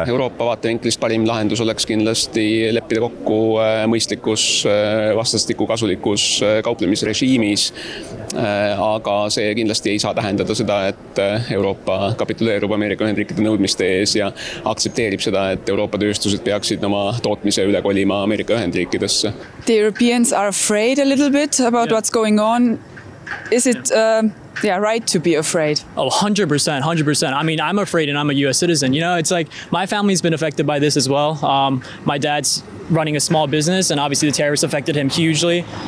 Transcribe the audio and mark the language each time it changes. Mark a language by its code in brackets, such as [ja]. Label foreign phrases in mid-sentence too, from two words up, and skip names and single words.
[et] Euroopa vaatevinklist parim lahendus oleks kindlasti leppida kokku mõistlikus vastastikku kasulikus kauplemisrežiimis, aga see kindlasti ei saa tähendada seda, et Euroopa kapituleerub Ameerika Ühendriikide nõudmiste ees ja aktsepteerib seda, et Euroopa tööstused peaksid oma tootmise üle kolima Ameerika Ühendriikidesse. [en] The Europeans are afraid a little bit about what's going on. Is it right to be afraid? Oh, 100%. I mean, I'm afraid and I'm a US citizen. You know, it's like my family's been affected by this as well. My dad's running a small business and obviously the tariffs affected him hugely.